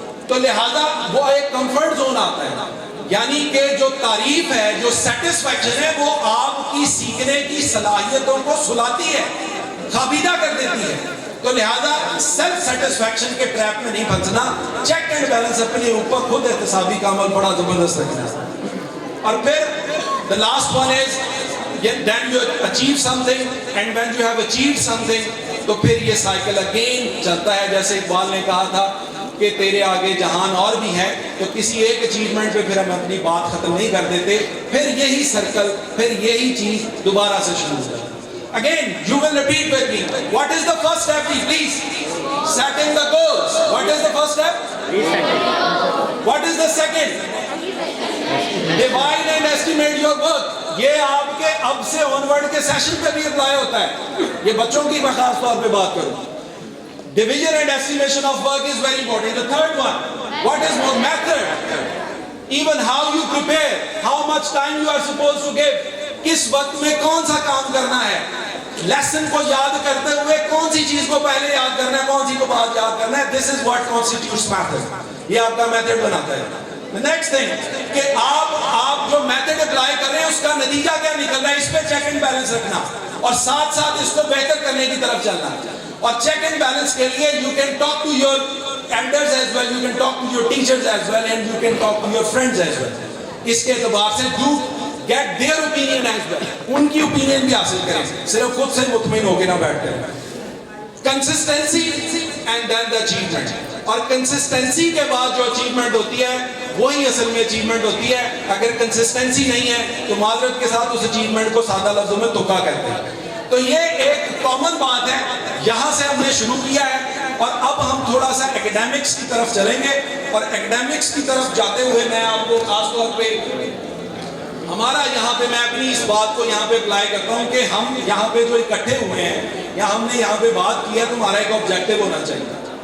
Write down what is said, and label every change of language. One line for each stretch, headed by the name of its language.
Urdu: تو لہذا وہ ایک کمفرٹ زون آتا ہے, یعنی کہ جو تعریف ہے, جو سیٹسفیکشن ہے, وہ آپ کی سیکھنے کی صلاحیتوں کو سلاتی ہے, خابیدہ کر دیتی ہے. تو لہذا سیلف سیٹسفیکشن کے ٹریپ میں نہیں پھنسنا, چیک اینڈ بیلنس اپنے اوپر خود احتسابی کا عمل بڑا زبردست رکھنا. اور پھر
English: the last one is then you achieve something, and when you have achieved something
Urdu: تو پھر یہ سائیکل اگین چلتا ہے. جیسے اقبال نے کہا تھا کہ تیرے آگے جہان اور بھی ہے, تو کسی ایک اچیومنٹ پہ پھر ہم اپنی بات ختم نہیں کر دیتے, پھر یہی سرکل, پھر یہی چیز دوبارہ سے شروع ہو جاتی.
English: Again, you will repeat with me. What is the first step, please? Setting the goals. What is the first step? What is the second? Divide and estimate your work.
Urdu: یہ آپ کے اب سے onward کے سیشن پہ بھی apply ہوتا ہے. یہ بچوں کی میں خاص طور پہ بات کروں.
English: Division and estimation of work is very important. The third one, what is more method? Even how you prepare, how much time you are supposed to give.
Urdu: کس وقت میں کون سا کام کرنا ہے, لیسن کو یاد کرتے ہوئے کون سی چیز کو پہلے یاد کرنا ہے, کون سی کو بعد یاد کرنا ہے.
English: This is what constitutes method.
Urdu: یہ آپ کا میتھڈ بناتا ہے.
English: The next thing
Urdu: کہ آپ جو میتھڈ اپلائی کر رہے ہیں اس کا نتیجہ کیا نکل رہا ہے, اس پہ چیک اینڈ بیلنس رکھنا, اور ساتھ ساتھ اس کو بہتر کرنے کی طرف چلنا. اور چیک اینڈ بیلنس کے لیے
English: you can talk to your elders as well, you can talk to your teachers as well, and you can talk to your friends as well.
Urdu: اس کے اعتبار سے
English: do get their opinion as well.
Urdu: ان کی opinion بھی حاصل کریں, صرف خود سے مطمئن ہو کے نہ بیٹھ کر.
English: Consistency and then the achievement.
Urdu: اور consistency کے بعد جو achievement ہوتی ہے وہی اصل میں achievement ہوتی ہے. اگر consistency نہیں ہے تو معذرت کے ساتھ اس achievement کو سادہ لفظوں میں تکا کہتے ہیں. تو یہ ایک common بات ہے, یہاں سے ہم نے شروع کیا ہے. اور اب ہم تھوڑا سا academics کی طرف چلیں گے, اور academics کی طرف جاتے ہوئے میں آپ کو خاص طور پہ ہمارا یہاں پہ, میں اپنی اس بات کو یہاں پہ اپلائی کرتا ہوں کہ ہم یہاں پہ جو اکٹھے ہوئے ہیں یا ہم نے یہاں پہ بات کی ہے تو ہمارا ایک آبجیکٹو ہونا چاہیے.